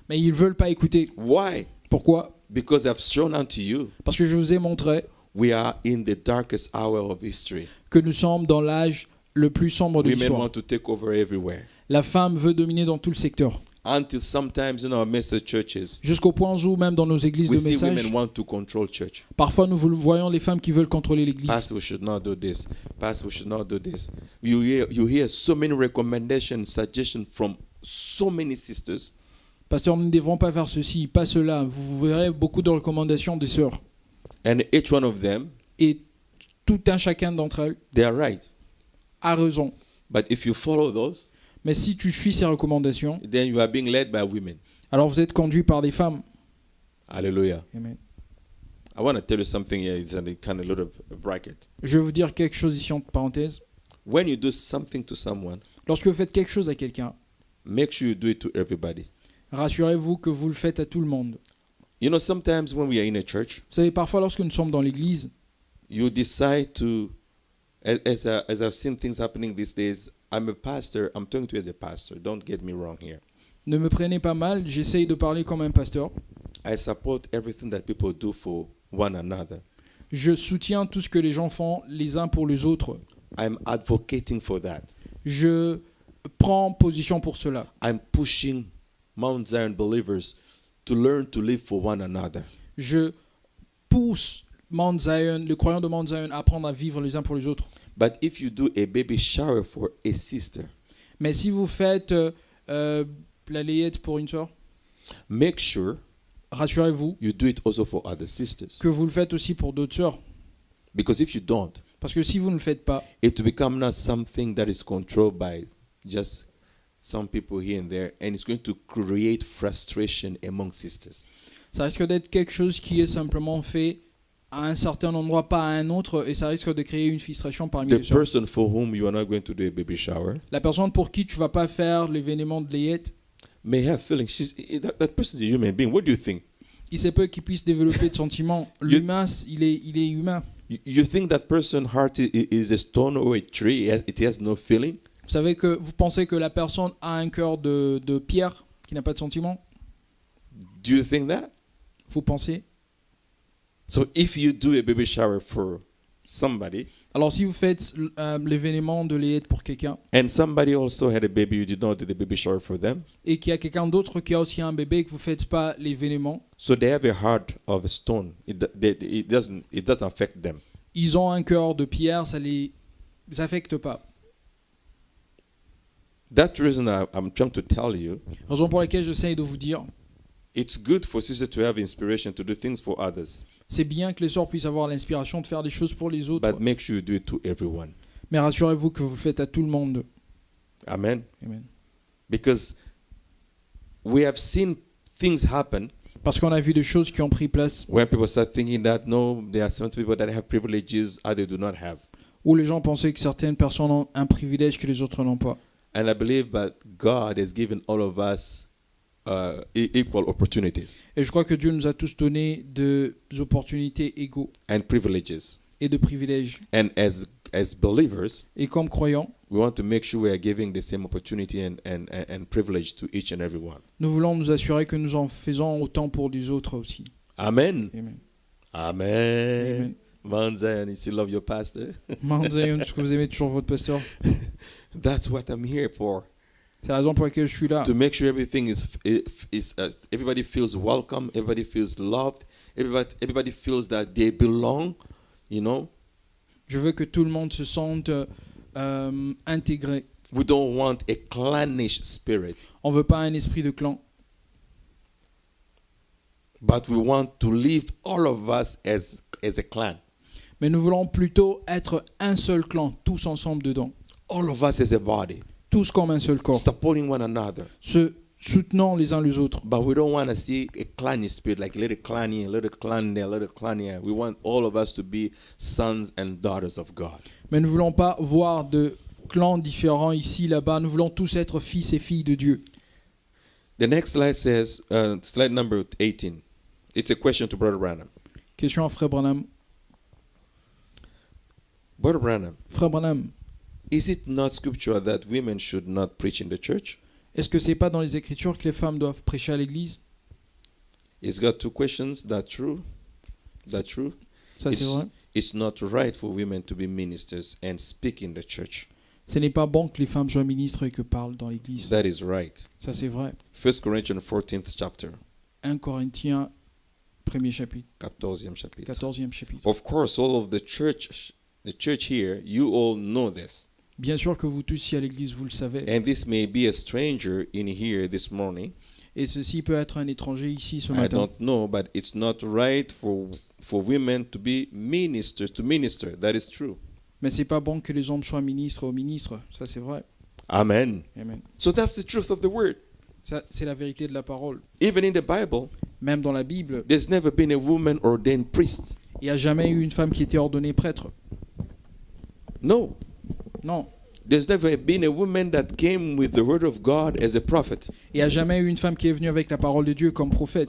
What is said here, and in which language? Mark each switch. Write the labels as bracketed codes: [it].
[fr] Mais ils veulent pas écouter. [en] Why? [fr] Pourquoi? [en] Because I've shown unto you [fr] Parce que je vous ai montré [en] we are in the darkest hour of history. [fr] que nous sommes dans l'âge le plus sombre de [en] Women [fr] l'histoire. [en] want to take over everywhere. [fr] La femme veut dominer dans tout le secteur. [en] Until sometimes in our message churches, [fr] Jusqu'au point où même dans nos églises [en] we [fr] de [en] see [fr] message, [en] women want to control church. [fr] parfois nous voyons les femmes qui veulent contrôler l'église. [en] Pastor, we should not do this. Pastor, we should not do this. You hear so many recommendations, suggestions from so many sisters. [fr] Pasteur, nous ne devrons pas faire ceci, pas cela. Vous verrez beaucoup de recommandations des sœurs. [en] And each one of them, [fr] Et tout un chacun d'entre elles [en] they are right. [fr] a raison. [en] But if you follow those, [fr] Mais si tu suis ces recommandations, [en] then you are being led by women. [fr] alors vous êtes conduit par des femmes. Hallelujah. Amen. [en] I want to tell you something here. It's a kind of little bracket. [fr] Je vais vous dire quelque chose ici entre parenthèses. [en] When you do something to someone, [fr] Lorsque vous faites quelque chose à quelqu'un, [en] make sure you do it to everybody. [fr] Rassurez-vous que vous le faites à tout le monde. [en] You know, sometimes when we are in a church, [fr] Vous savez, parfois lorsque nous sommes dans l'église, [en] you decide to, as I've seen things happening these days, I'm a pastor. I'm talking to you as a pastor. Don't get me wrong here. [fr] ne me prenez pas mal, j'essaye de parler comme un pasteur. [en] I support everything that people do for one another. [fr] Je soutiens tout ce que les gens font les uns pour les autres. [en] I'm advocating for that. [fr] Je prends position pour cela. [en] I'm pushing Mount Zion believers to learn to live for one another. [fr] Je pousse Mount Zion, les croyants de Mount Zion, à apprendre à vivre les uns pour les autres. [en] But if you do a baby shower for a sister, [fr] Mais si vous faites la layette pour une soeur, [en] make sure [fr] rassurez-vous [en] you do it also for other sisters. [fr] que vous le faites aussi pour d'autres sœurs. [en] Because if you don't, [fr] Parce que si vous ne le faites pas, [en] it will become not something that is controlled by just some people here and there, and it's going to create frustration among sisters. [fr] ça risque d'être quelque chose qui est simplement fait à un certain endroit, pas à un autre, et ça risque de créer une frustration parmi [en] The [fr] les sœurs. [en] person for whom you are not going to do a baby shower [fr] La personne pour qui tu vas pas faire l'événement de layette, [en] may have feelings. That person is a human being. What do you think? [fr] il se peut qu'il puisse développer de sentiments. L'humain, il est humain. [en] You think that person's heart is a stone or a tree? It has no feeling? [fr] Vous savez que vous pensez que la personne a un cœur de pierre qui n'a pas de sentiments? [en] Do you think that? [fr] Vous pensez? [en] So if you do a baby shower for somebody, [fr] Alors si vous faites l'événement de layette pour quelqu'un [en] and somebody also had a baby, you did not do the baby shower for them, [fr] et qu'il y a quelqu'un d'autre qui a aussi un bébé et que vous ne faites pas l'événement, [en] so they have a heart of a stone. It doesn't affect them. [fr] ils ont un cœur de pierre, ça les affecte pas. [en] That's the reason I'm trying to tell you, [fr] Raison pour laquelle j'essaie de vous dire, [en] it's good for sisters to have inspiration to do things for others, [fr] c'est bien que les sœurs puissent avoir l'inspiration de faire des choses pour les autres, [en] but make sure you do it to everyone. [fr] mais rassurez-vous que vous le faites à tout le monde. Amen. Amen. [en] Because we have seen things happen [fr] Parce qu'on a vu des choses qui ont pris place [en] when people start thinking that no, there are some people that have privileges others do not have. [fr] où les gens pensaient que certaines personnes ont un privilège que les autres n'ont pas. [en] And I believe that God has given all of us equal opportunities [fr] Et je crois que Dieu nous a tous donné des opportunités égaux [en] and privileges. [fr] et de privilèges. [en] And as believers, [fr] Et comme croyants, [en] we want to make sure we are giving the same opportunity and privilege to each and every one. [fr] nous voulons nous assurer que nous en faisons autant pour les autres aussi. Amen. Amen. Amen. Amen. [en] Mount Zion, you still love your pastor? [fr] Mount Zion, est-ce que vous aimez toujours votre pasteur? [en] That's what I'm here for. [fr] C'est la raison pour laquelle je suis là. [en] To make sure everything is everybody feels welcome, everybody feels loved, everybody feels that they belong, you know. [fr] Je veux que tout le monde se sente intégré. [en] We don't want a clannish spirit, [fr] On ne veut pas un esprit de clan, [en] but we want to live all of us as a clan. [fr] mais nous voulons plutôt être un seul clan, tous ensemble dedans. [en] All of us as a body, [fr] Tous comme un seul corps, [en] supporting one another. [fr] se soutenant les uns les autres. [en] But we don't want to see a clannish spirit, like a little clan here, a little clan there, a little clan here. We want all of us to be sons and daughters of God. [fr] Mais nous ne voulons pas voir de clans différents ici, là-bas. Nous voulons tous être fils et filles de Dieu. [en] The next slide says, slide number 18. It's a question to Brother Branham. [fr] Question à Frère Branham. [en] Brother Branham, [fr] Frère Branham, [en] is it not scriptural that women should not preach in the church? [fr] est-ce que c'est pas dans les Écritures que les femmes doivent prêcher à l'église? [en] It's got two questions. That's true. That's true. [fr] Ça, c'est vrai. [en] It's not right for women to be ministers and speak in the church. [fr] Ce n'est pas bon que les femmes soient ministres et que parlent dans l'église. [en] That is right. [fr] Ça, c'est vrai. [en] 1 Corinthians 14th chapter, [fr] 1 Corinthiens, 1er chapitre, 14e chapitre. 14e chapitre. [en] Of course, all of the church here, you all know this. [fr] Bien sûr que vous tous ici à l'église, vous le savez. [en] And this may be a stranger in here this morning. [fr] Et ceci peut être un étranger ici ce [en] I [fr] matin. [en] don't know, but it's not right for women to be ministers, to minister. That is true. [fr] Mais c'est pas bon que les hommes soient ministres ou ministres. Ça, c'est vrai. Amen. Amen. [en] So that's the truth of the word. [fr] Ça, c'est la vérité de la parole. [en] Even in the Bible, [fr] Même dans la Bible, [en] there's never been a woman ordained priest. [fr] il n'y a jamais eu une femme qui était ordonnée prêtre. [en] No. [fr] Non. [en] There's never been a woman that came with the word of God as a prophet. [fr] Et il n'y a jamais eu une femme qui est venue avec la parole de Dieu comme prophète.